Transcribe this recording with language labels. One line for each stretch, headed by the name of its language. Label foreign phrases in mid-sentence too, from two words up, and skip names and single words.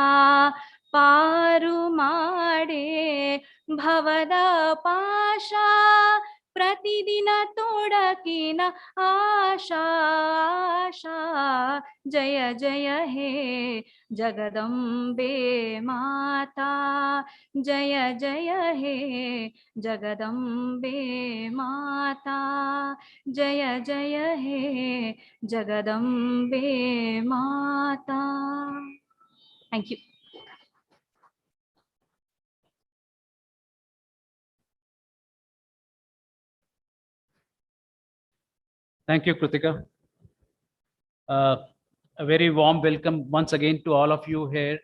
Kannada: ಪಾರು ಮಾಡೆ ಭವದ ಪಾಶ ಪ್ರತಿದಿನ ತೊಡಕಿನ ಆಶಾ ಆಶಾ ಜಯ ಜಯ ಹೇ ಜಗದಂಬೆ ಮಾತಾ ಜಯ ಜಯ ಹೇ ಜಗದಂಬೆ ಮಾತಾ ಜಯ ಜಯ ಹೇ ಜಗದಂಬೆ ಮಾತಾ.
English: Thank you. Thank you, Kritika. A very warm welcome once again to all of you here.